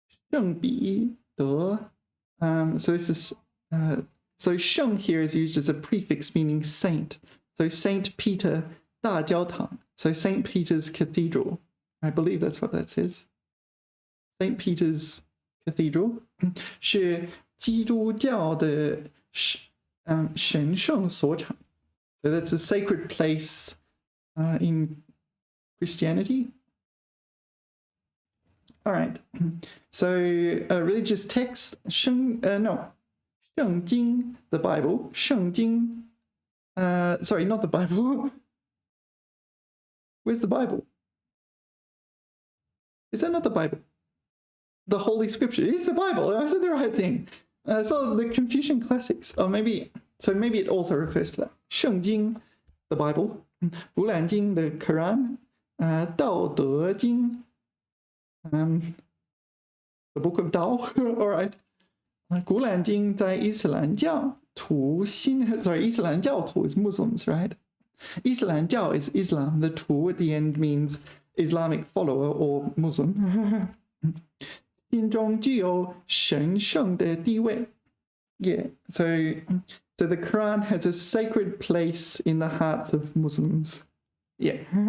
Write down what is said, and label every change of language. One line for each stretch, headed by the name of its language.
Chinese: 圣彼得.
English: So this is so 圣 here is used as a prefix meaning saint. So Saint Peter 大教堂. So Saint Peter's Cathedral. I believe that's what that says.
Chinese: Saint Peter's Cathedral 是基督教的神圣所场.
English: So that's a sacred place in Christianity. All right. So religious text, 圣经, the Bible, 圣经. Sorry, not the Bible. Where's the Bible? Is that not the Bible? The Holy Scripture is the Bible. I said the right thing. So the Confucian classics. Oh, maybe it also refers to that. 圣经, the Bible. 古兰经, the Quran. 道德经, the Book of Tao. All right.
Chinese: 古兰经在伊斯兰教徒伊斯兰教徒
English: is Muslims, right? 伊斯兰教 is Islam. The 徒 at the end means Islamic follower or Muslim.
Chinese: 心中具有神圣的地位.
English: Yeah, so the Quran has a sacred place in the hearts of Muslims. Yeah.